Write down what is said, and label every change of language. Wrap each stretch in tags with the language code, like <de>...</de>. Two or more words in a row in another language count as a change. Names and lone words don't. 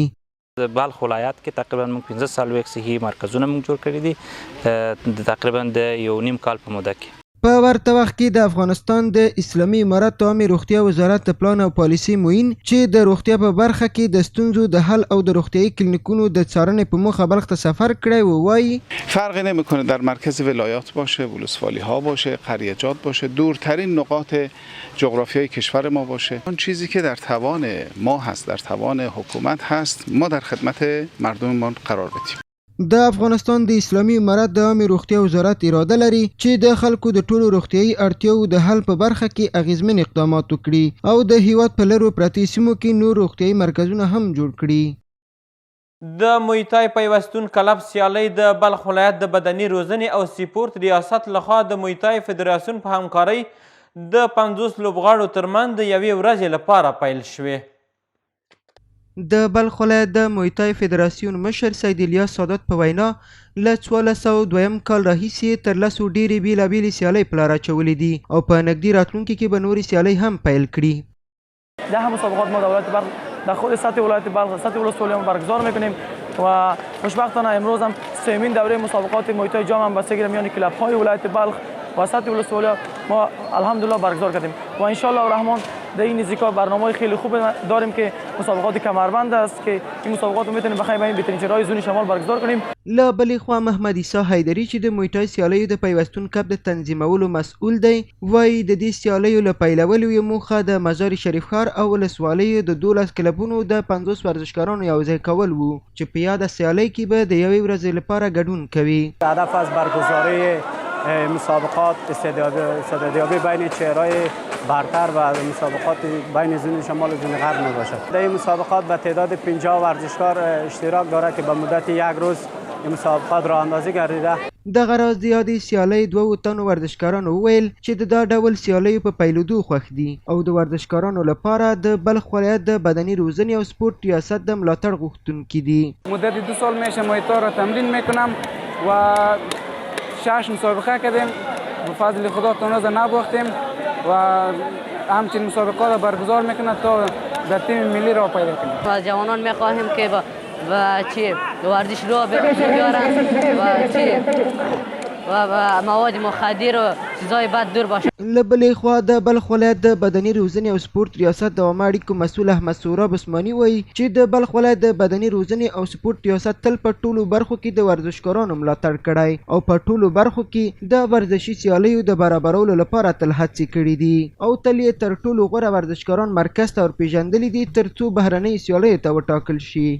<ps>د بلخ ولایت کې تقریبا موږ 15 سالویک صحي مرکزونه موږ جوړ کړي دي تقریبا د 1.5 کال په موده کې. په ورته وخت کې د افغانستان د اسلامي امارت د عامې روغتیا وزارت د پلان او پالیسۍ معین چې د روغتیا په برخه کې د ستونزو د حل او د روغتیایي کلینیکونو د څارنې په موخه بلخ ته سفر کړی و. وایي</ps> <fa>فرقی نمیکنه در مرکز ولایات باشه، ولسوالی ها باشه، قریجات باشه، دورترین نقاط جغرافیای کشور ما باشه. آن چیزی که در توان ما هست، در توان حکومت هست، ما در خدمت مردممان قرار بدیم.</fa> <ps>د افغانستان د اسلامي امارت د عامې روغتیا وزارت اراده لري چې د خلکو د ټولو روغتیایي اړتیاو د حل په برخه کې اغیزمن اقدامات وکړي او د هیواد په لرو پرتې سیمو کې نور روغتیایي مرکزونه هم جوړ کړي. د مویتای پیوستون کلب سیالۍ د بلخ ولایت د بدني روزنې او سپورت ریاست لخوا د مویتای فدراسیون په همکارۍ د 50 لوبغاړو ترمنځ د یوې ورځې لپاره پیل شوې. د بلخ ولایت د مویتای فدراسیون مشر سید الیاس سادات په وینا له 1402 کال راهیسې تر لسو ډېرې بېلابېلې سیالۍ په لار اچولې دي او په نږدې راتلونکي کې به نورې سیالۍ هم پیل کړي.</ps> <fa>ده هم مسابقات ما در ولایت بلخ در خود سطح ولایت بلخ سطح ولسوالی هم برگزار میکنیم و خوشبختانه امروز هم سومین دوره مسابقات مویتای جام هم بستگی میان کلب‌های ولایت بلخ و سطح ولسوالی ما الحمدلله برگزار کردیم و ان شاء الله الرحمن در این نزدیکا برنامه خیلی خوب داریم که مسابقات کمربند است که این مسابقات رو میتونیم بخوایم این بهترین چهره‌های زون شمال برگزار کنیم.</fa> <ps>له بلې خوا محمد عیسی حیدري چې د مویتای سیالیو د پیوستون کپ د تنظیمولو مسؤل دی وایي د دې سیالیو له پیلولو یې موخه د مزار شریف ښار او ولسوالیو د 12 کلبونو د 50 ورزشکارانو یوځای کول وو چې په یاده سیالۍ کې به د یوې ورځې لپاره ګډون کوي.</ps> <fa>هدف از برگزاری مسابقات استعدادیابی بین چهرهای برتر و مسابقات بین زون شمال و زون غرب می باشد. در این مسابقات به تعداد 50 ورزشکار اشتراک دارد که به مدت یک روز این مسابقات راه اندازی گردیده.</fa> <ps>دغه راز د یادې سیالۍ 2 تنو ورزشکارانو وویل چې د دا ډول سیالیو په پیلېدو خوښ دي او د ورزشکارانو لپاره د بلخ ولایت د بدني روزنې او سپورت ریاست د ملاتړ غوښتونکي دي.</ps> <fa>مدت 2 سال میشه مویتا را تمرین میکنم و 6 مسابقه کردیم به فضل خدا تا نوز نباختیم و همچنین مسابقات را برگزار میکنه تا در تیم ملی را پیدا کنیم. از جوانان میخواهیم که و چی ورزش رو بیارن و چی و مواد مخدر و چیزای بد دور باشه.</fa> <ps>له بلې خوا د بلخ ولایت د بدني روزنې او سپورت ریاست د عامه اړیکو مسؤل احمد سوراب عثماني وایي چې د بلخ ولایت د بدني روزنې او سپورت ریاست تل په ټولو برخو کې د ورزشکارانو ملاتړ کړی او په ټولو برخو کې د ورزشي سیالیو د برابرولو لپاره تل هڅې کړي دي او تل یې تر ټولو غوره ورزشکاران مرکز ته ورپېژندلي دي تر څو بهرنۍ سیالیو ته وټاکل شي.</ps>